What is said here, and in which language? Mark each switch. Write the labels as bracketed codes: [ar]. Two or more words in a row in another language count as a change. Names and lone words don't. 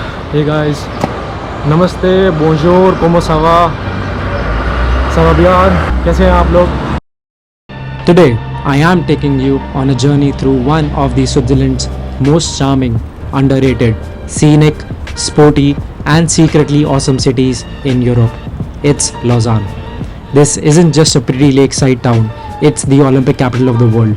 [en] Hey guys, namaste, [fr] bonjour, como ça va? Ça va bien? [hi] कैसे हैं आप लोग? [en] Today, I am taking you on a journey through one of the Switzerland's most charming, underrated, scenic, sporty, and secretly awesome cities in Europe. It's Lausanne. This isn't just a pretty lakeside town, it's the Olympic capital of the world.